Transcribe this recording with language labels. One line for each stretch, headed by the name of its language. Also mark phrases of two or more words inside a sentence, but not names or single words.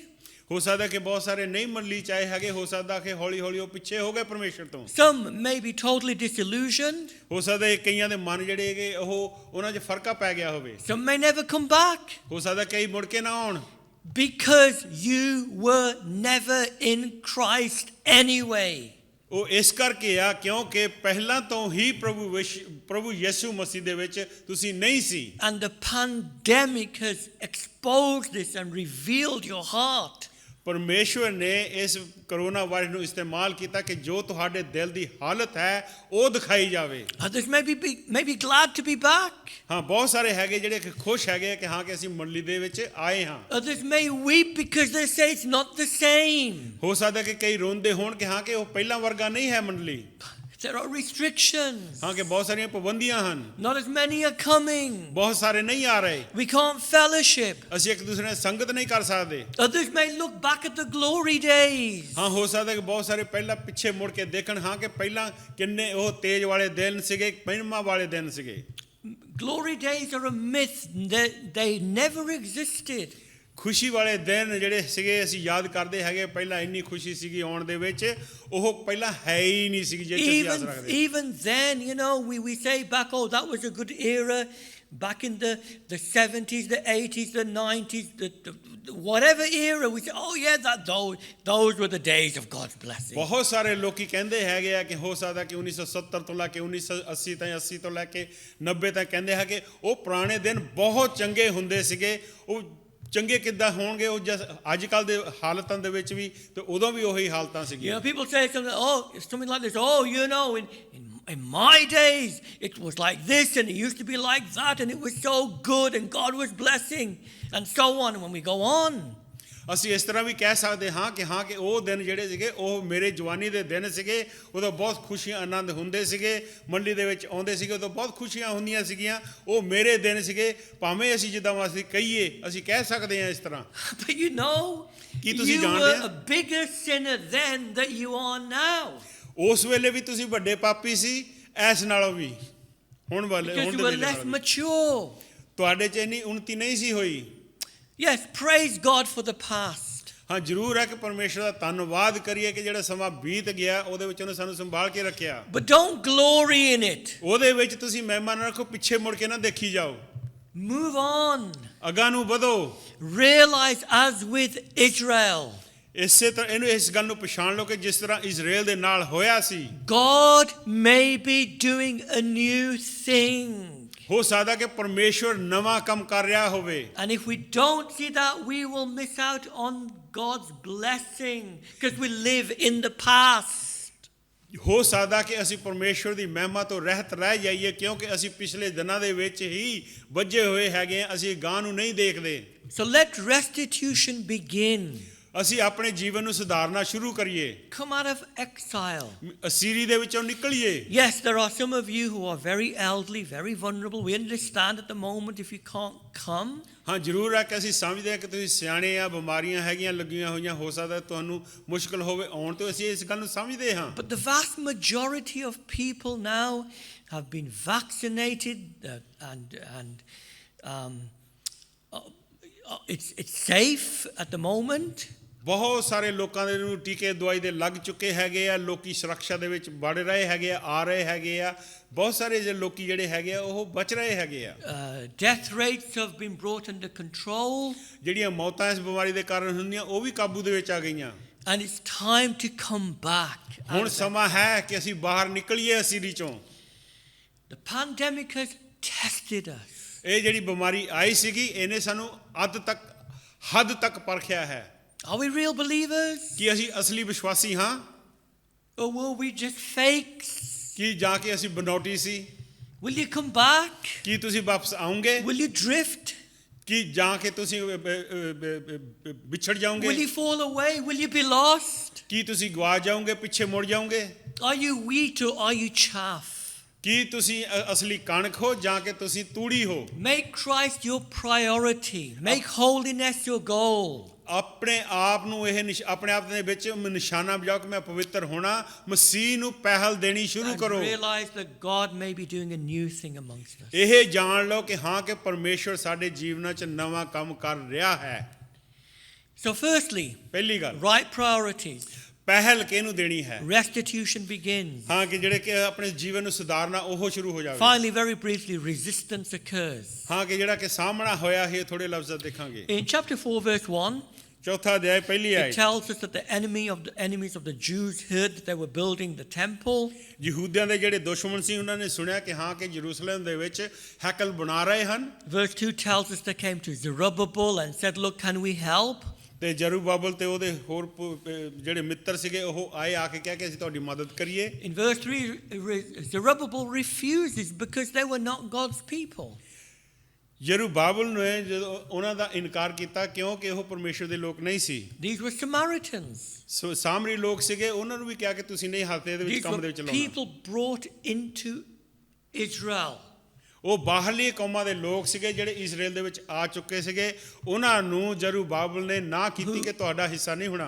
Punjabi: ਹੋ ਸਕਦਾ ਕਿ ਬਹੁਤ ਸਾਰੇ ਨਹੀਂ ਮੰਡਲੀ ਚਾਹੇ ਹੈਗੇ ਹੋ ਸਕਦਾ ਕਿ ਹੌਲੀ ਹੌਲੀ ਉਹ ਪਿੱਛੇ ਹੋ ਗਏ ਪਰਮੇਸ਼ਵਰ ਤੋਂ
English: Some may be totally disillusioned.
Punjabi: ਹੋ ਸਕਦਾ ਕਈਆਂ ਦੇ ਮਨ ਜਿਹੜੇ ਹੈਗੇ ਉਹ ਉਹਨਾਂ 'ਚ ਫਰਕਾ ਪੈ ਗਿਆ ਹੋਵੇ
English: Some may never come back.
Punjabi: ਹੋ ਸਕਦਾ ਕਈ ਮੁੜ ਕੇ ਨਾ ਆਉਣ
English: Because you were never in Christ anyway.
Punjabi: ਉਹ ਇਸ ਕਰਕੇ ਆ ਕਿਉਂਕਿ ਪਹਿਲਾਂ ਤੋਂ ਹੀ ਪ੍ਰਭੂ ਯਿਸੂ ਮਸੀਹ ਦੇ ਵਿੱਚ ਤੁਸੀਂ ਨਹੀਂ ਸੀ
English: And the pandemic has exposed this and revealed your heart.
Punjabi: ਪਰਮੇਸ਼ਵਰ ਨੇ ਇਸ ਕਰੋਨਾ ਵਾਇਰਸ ਨੂੰ ਇਸਤੇਮਾਲ ਕੀਤਾ ਕਿ ਜੋ ਤੁਹਾਡੇ ਦਿਲ ਦੀ ਹਾਲਤ ਹੈ ਉਹ ਦਿਖਾਈ ਜਾਵੇ
English: Others may be glad to be back.
Punjabi: ਹਾਂ ਬਹੁਤ ਸਾਰੇ ਹੈਗੇ ਜਿਹੜੇ ਕਿ ਖੁਸ਼ ਹੈਗੇ ਕਿ ਹਾਂ ਕਿ ਅਸੀਂ ਮੰਡਲੀ ਦੇ ਵਿੱਚ ਆਏ ਹਾਂ
English: Others may weep because they say it's not the same.
Punjabi: ਹੋ ਸਕਦਾ ਕਿ ਕਈ ਰੋਂਦੇ ਹੋਣ ਕਿ ਹਾਂ ਕਿ ਉਹ ਪਹਿਲਾਂ ਵਰਗਾ ਨਹੀਂ ਹੈ ਮੰਡਲੀ
English: There are restrictions.
Punjabi: ਹਾਂ ਕਿ ਬਹੁਤ ਸਾਰੀਆਂ ਪਾਬੰਦੀਆਂ ਹਨ
English: Not as many are coming.
Punjabi: ਬਹੁਤ ਸਾਰੇ ਨਹੀਂ ਆ ਰਹੇ
English: We can't fellowship.
Punjabi: ਅਸੀਂ ਇੱਕ ਦੂਸਰੇ ਨਾਲ ਸੰਗਤ ਨਹੀਂ ਕਰ ਸਕਦੇ
English: Others may look back at the glory days.
Punjabi: ਹਾਂ ਹੋ ਸਕਦਾ ਕਿ ਬਹੁਤ ਸਾਰੇ ਪਹਿਲਾਂ ਪਿੱਛੇ ਮੁੜ ਕੇ ਦੇਖਣ ਹਾਂ ਕਿ ਪਹਿਲਾਂ ਕਿੰਨੇ ਉਹ ਤੇਜ ਵਾਲੇ ਦਿਨ ਸੀਗੇ ਮਹਿਮਾ ਵਾਲੇ ਦਿਨ ਸੀਗੇ
English: Glory days are a myth. They never existed.
Punjabi: ਖੁਸ਼ੀ ਵਾਲੇ ਦਿਨ ਜਿਹੜੇ ਸੀਗੇ ਅਸੀਂ ਯਾਦ ਕਰਦੇ ਹੈਗੇ ਪਹਿਲਾਂ ਇੰਨੀ ਖੁਸ਼ੀ ਸੀਗੀ ਆਉਣ ਦੇ ਵਿੱਚ ਉਹ ਪਹਿਲਾਂ ਹੈ ਹੀ ਨਹੀਂ ਸੀਗੀ ਜੇ ਅਸੀਂ ਯਾਦ ਰੱਖਦੇ
English: Even then, you know, we say back, oh, that was a good era. Back in the 70s, the 80s, the 90s, the whatever era, we say, oh yeah, those were the days of God's blessing.
Punjabi: ਬਹੁਤ ਸਾਰੇ ਲੋਕੀ ਕਹਿੰਦੇ ਹੈਗੇ ਆ ਕਿ ਹੋ ਸਕਦਾ ਕਿ 1970 ਤੋਂ ਲੈ ਕੇ 1980 ਤਾਈਂ 80 ਤੋਂ ਲੈ ਕੇ 90 ਤੱਕ ਕਹਿੰਦੇ ਹੈਗੇ ਉਹ ਪੁਰਾਣੇ ਦਿਨ ਬਹੁਤ ਚੰਗੇ ਹੁੰਦੇ ਸੀਗੇ ਉਹ ਚੰਗੇ ਕਿੱਦਾਂ ਹੋਣਗੇ ਉਹ ਅੱਜ ਕੱਲ ਦੇ ਹਾਲਤਾਂ ਦੇ ਵਿੱਚ ਵੀ ਤੇ ਉਦੋਂ ਵੀ ਉਹੀ ਹਾਲਤਾਂ ਸੀਗੀਆਂ
English: People say something like this, oh, you know, in my days it was like this and it used to be like that and it was so good and God was blessing and so on. And when we go on,
Punjabi: ਅਸੀਂ ਇਸ ਤਰ੍ਹਾਂ ਵੀ ਕਹਿ ਸਕਦੇ ਹਾਂ ਕਿ ਉਹ ਦਿਨ ਜਿਹੜੇ ਸੀਗੇ ਉਹ ਮੇਰੇ ਜਵਾਨੀ ਦੇ ਦਿਨ ਸੀਗੇ ਉਦੋਂ ਬਹੁਤ ਖੁਸ਼ੀਆਂ ਆਨੰਦ ਹੁੰਦੇ ਸੀਗੇ ਮੰਡੀ ਦੇ ਵਿੱਚ ਆਉਂਦੇ ਸੀਗੇ ਉਦੋਂ ਬਹੁਤ ਖੁਸ਼ੀਆਂ ਹੁੰਦੀਆਂ ਸੀਗੀਆਂ ਉਹ ਮੇਰੇ ਦਿਨ ਸੀਗੇ ਭਾਵੇਂ ਅਸੀਂ ਜਿੱਦਾਂ ਅਸੀਂ ਕਹੀਏ ਅਸੀਂ ਕਹਿ ਸਕਦੇ ਹਾਂ ਇਸ ਤਰ੍ਹਾਂ
English: but you know,
Punjabi: ਕੀ ਤੁਸੀਂ
English: you
Punjabi: ਜਾਣਦੇ
English: were a bigger sinner then that you are now.
Punjabi: ਉਸ ਵੇਲੇ ਵੀ ਤੁਸੀਂ ਵੱਡੇ ਪਾਪੀ ਸੀ ਇਸ ਨਾਲੋਂ ਵੀ ਹੁਣ
English: Because
Punjabi: ਦੇ
English: you were
Punjabi: ਵੇਲੇ
English: less
Punjabi: ਨਾਲੋਂ
English: mature.
Punjabi: ਤੁਹਾਡੇ 'ਚ ਇੰਨੀ ਉન્નਤੀ ਨਹੀਂ ਸੀ ਹੋਈ
English: Yes, praise God for the past.
Punjabi: ਹਾਂ ਜ਼ਰੂਰ ਹੈ ਕਿ ਪਰਮੇਸ਼ਰ ਦਾ ਧੰਨਵਾਦ ਕਰੀਏ ਕਿ ਜਿਹੜਾ ਸਮਾਂ ਬੀਤ ਗਿਆ ਉਹਦੇ ਵਿੱਚ ਉਹਨੇ ਸਾਨੂੰ ਸੰਭਾਲ ਕੇ ਰੱਖਿਆ
English: But don't glory in it.
Punjabi: ਉਹਦੇ ਵਿੱਚ ਤੁਸੀਂ ਮਹਿਮਾ ਨਾ ਰੱਖੋ ਪਿੱਛੇ ਮੁੜ ਕੇ ਨਾ ਦੇਖੀ ਜਾਓ
English: Move on.
Punjabi: ਅਗਾਂਹ ਨੂੰ ਵਧੋ
English: Realize as with Israel,
Punjabi: ਇਸੇ ਤਰ੍ਹਾਂ ਇਹਨੂੰ ਇਸ ਗੱਲ ਨੂੰ ਪਛਾਣ ਲਓ ਕਿ ਜਿਸ ਤਰ੍ਹਾਂ ਇਜ਼ਰਾਈਲ ਦੇ ਨਾਲ ਹੋਇਆ ਸੀ
English: God may be doing a new thing.
Punjabi: ਹੋ ਸਕਦਾ ਕਿ ਪਰਮੇਸ਼ਵਰ ਨਵਾਂ ਕੰਮ ਕਰ ਰਿਹਾ ਹੋਵੇ
English: And if we don't see that, we will miss out on God's blessing because we live in the past.
Punjabi: ਹੋ ਸਕਦਾ ਕਿ ਅਸੀਂ ਪਰਮੇਸ਼ਵਰ ਦੀ ਮਹਿਮਾ ਤੋਂ ਰਹਿਤ ਰਹਿ ਜਾਈਏ ਕਿਉਂਕਿ ਅਸੀਂ ਪਿਛਲੇ ਦਿਨਾਂ ਦੇ ਵਿੱਚ ਹੀ ਵੱਜੇ ਹੋਏ ਹੈਗੇ ਅਸੀਂ ਗਾਂ ਨੂੰ ਨਹੀਂ ਦੇਖਦੇ
English: So let restitution begin.
Punjabi: ਅਸੀਂ ਆਪਣੇ ਜੀਵਨ ਨੂੰ ਸੁਧਾਰਨਾ ਸ਼ੁਰੂ ਕਰੀਏ
English: Come out of exile.
Punjabi: ਅਸੀਰੀ ਦੇ ਵਿੱਚੋਂ ਨਿਕਲੀਏ
English: Yes, there are some of you who are very elderly, very vulnerable. We understand at the moment if you can't come.
Punjabi: ਹਾਂ ਜ਼ਰੂਰ ਹੈ ਕਿ ਅਸੀਂ ਸਮਝਦੇ ਹਾਂ ਕਿ ਤੁਸੀਂ ਸਿਆਣੇ ਆ ਬਿਮਾਰੀਆਂ ਹੈਗੀਆਂ ਲੱਗੀਆਂ ਹੋਈਆਂ ਹੋ ਸਕਦਾ ਤੁਹਾਨੂੰ ਮੁਸ਼ਕਲ ਹੋਵੇ ਆਉਣ ਤੋਂ ਅਸੀਂ ਇਸ ਗੱਲ ਨੂੰ ਸਮਝਦੇ ਹਾਂ
English: But the vast majority of people now have been vaccinated it's safe at the moment.
Punjabi: ਬਹੁਤ ਸਾਰੇ ਲੋਕਾਂ ਦੇ ਨੂੰ ਟੀਕੇ ਦਵਾਈ ਦੇ ਲੱਗ ਚੁੱਕੇ ਹੈਗੇ ਆ ਲੋਕੀ ਸੁਰੱਖਿਆ ਦੇ ਵਿੱਚ ਵੜ ਰਹੇ ਹੈਗੇ ਆ ਰਹੇ ਹੈਗੇ ਆ ਬਹੁਤ ਸਾਰੇ ਜਿਹੜੇ ਲੋਕੀ ਜਿਹੜੇ ਹੈਗੇ ਆ ਉਹ ਬਚ ਰਹੇ ਹੈਗੇ ਆ
English: Death rates have been brought under control.
Punjabi: ਜਿਹੜੀਆਂ ਮੌਤਾਂ ਇਸ ਬਿਮਾਰੀ ਦੇ ਕਾਰਨ ਹੁੰਦੀਆਂ ਉਹ ਵੀ ਕਾਬੂ ਦੇ ਵਿੱਚ ਆ ਗਈਆਂ
English: And it's time to come back.
Punjabi: ਹੁਣ ਸਮਾਂ ਹੈ ਕਿ ਅਸੀਂ ਬਾਹਰ ਨਿਕਲੀਏ ਅਸੀਰੀ ਚੋਂ
English: The pandemic has tested us.
Punjabi: ਇਹ ਜਿਹੜੀ ਬਿਮਾਰੀ ਆਈ ਸੀਗੀ ਇਹਨੇ ਸਾਨੂੰ ਹੱਦ ਤੱਕ ਪਰਖਿਆ ਹੈ
English: Are we real believers?
Punjabi: ਕੀ ਅਸੀਂ ਅਸਲੀ ਵਿਸ਼ਵਾਸੀ ਹਾਂ
English: Or were we just fakes?
Punjabi: ਕੀ ਜਾਂ ਕੇ ਅਸੀਂ ਬਨੌਟੀ ਸੀ
English: Will you come back?
Punjabi: ਕੀ ਤੁਸੀਂ ਵਾਪਸ ਆਉਂਗੇ
English: Will you drift?
Punjabi: ਕੀ ਜਾਂ ਕੇ ਤੁਸੀਂ ਵਿਛੜ ਜਾਓਗੇ
English: Will you fall away? Will you be lost?
Punjabi: ਕੀ ਤੁਸੀਂ ਗਵਾ ਜਾਓਗੇ ਪਿੱਛੇ ਮੁੜ ਜਾਓਗੇ
English: Are you wheat or are you chaff?
Punjabi: ਕੀ ਤੁਸੀਂ ਅਸਲੀ ਕਣਕ ਹੋ ਜਾਂ ਕਿ ਤੁਸੀਂ ਤੂੜੀ ਹੋ
English: Make Christ your priority. Make holiness your goal.
Punjabi: ਆਪਣੇ ਆਪ ਨੂੰ ਆਪਣੇ ਆਪ ਦੇ ਵਿੱਚ ਨਿਸ਼ਾਨਾ ਬਜਾਓ ਕਿ ਮੈਂ ਪਵਿੱਤਰ ਹੋਣਾ ਮਸੀਹ ਨੂੰ ਪਹਿਲ ਦੇਣੀ ਸ਼ੁਰੂ
English: And
Punjabi: ਕਰੋ
English: realize that God may be doing a new thing amongst us.
Punjabi: ਇਹ ਜਾਣ ਲਓ ਕਿ ਹਾਂ ਕਿ ਪਰਮੇਸ਼ਵਰ ਸਾਡੇ ਜੀਵਨਾਂ 'ਚ ਨਵਾਂ ਕੰਮ ਕਰ ਰਿਹਾ ਹੈ
English: So firstly,
Punjabi: ਪਹਿਲੀ ਗੱਲ
English: right priorities.
Punjabi: ਪਹਿਲ ਕਿਹਨੂੰ ਦੇਣੀ ਹੈ
English: Restitution begins.
Punjabi: ਹਾਂ ਕਿ ਜਿਹੜੇ ਕਿ ਆਪਣੇ ਜੀਵਨ ਨੂੰ ਸੁਧਾਰਨਾ ਉਹ ਸ਼ੁਰੂ ਹੋ ਜਾਵੇ
English: Finally, very briefly, resistance occurs.
Punjabi: ਹਾਂ ਕਿ ਜਿਹੜਾ ਕਿ ਸਾਹਮਣਾ ਹੋਇਆ ਇਹ ਥੋੜੇ ਲਫ਼ਜ਼ਾਂ ਦੇਖਾਂਗੇ
English: In chapter 4, verse 1,
Punjabi: ਚੌਥਾ ਅਧਿਆਇ ਪਹਿਲੀ
English: it
Punjabi: ਆਇਤ
English: tells us that the enemies of the Jews heard that they were building the temple.
Punjabi: ਯਹੂਦੀਆਂ ਦੇ ਜਿਹੜੇ ਦੁਸ਼ਮਣ ਸੀ ਉਹਨਾਂ ਨੇ ਸੁਣਿਆ ਕਿ ਹਾਂ ਕਿ ਯਰੂਸ਼ਲਮ ਦੇ ਵਿੱਚ ਹੈਕਲ ਬਣਾ ਰਹੇ ਹਨ
English: Verse 2 tells us they came to Zerubbabel and said, look, can we help?
Punjabi: ਤੇ ਜ਼ਰੂਬਾਬਲ ਤੇ ਉਹਦੇ ਹੋਰ ਜਿਹੜੇ ਮਿੱਤਰ ਸੀਗੇ ਉਹ ਆਏ ਆ ਕੇ ਕਹਿ ਕੇ ਅਸੀਂ ਤੁਹਾਡੀ ਮਦਦ ਕਰੀਏ
English: In verse 3, Zerubbabel refuses because they were not God's people.
Punjabi: ਜ਼ਰੂਬਾਬਲ ਨੇ ਜਦੋਂ ਉਹਨਾਂ ਦਾ ਇਨਕਾਰ ਕੀਤਾ ਕਿਉਂਕਿ ਉਹ ਪਰਮੇਸ਼ਰ ਦੇ ਲੋਕ ਨਹੀਂ ਸੀ
English: These were Samaritans.
Punjabi: ਸੋ ਸਾਮਰੀ ਲੋਕ ਸੀਗੇ ਉਹਨਾਂ ਨੂੰ ਵੀ ਕਿਹਾ ਕਿ ਤੁਸੀਂ ਨਹੀਂ ਹੱਥ ਦੇ ਵਿੱਚ
English: These
Punjabi: ਕੰਮ ਦੇ
English: were
Punjabi: ਵਿੱਚ ਲਾਉਣਾ
English: people brought into Israel.
Punjabi: ਉਹ ਬਾਹਰਲੀ ਕੌਮਾਂ ਦੇ ਲੋਕ ਸੀਗੇ ਜਿਹੜੇ ਇਜ਼ਰਾਈਲ ਦੇ ਵਿੱਚ ਆ ਚੁੱਕੇ ਸੀਗੇ ਉਹਨਾਂ ਨੂੰ ਜ਼ਰੂਬਾਬਲ ਨੇ ਨਾ ਕੀਤੀ ਕਿ ਤੁਹਾਡਾ ਹਿੱਸਾ ਨਹੀਂ ਹੋਣਾ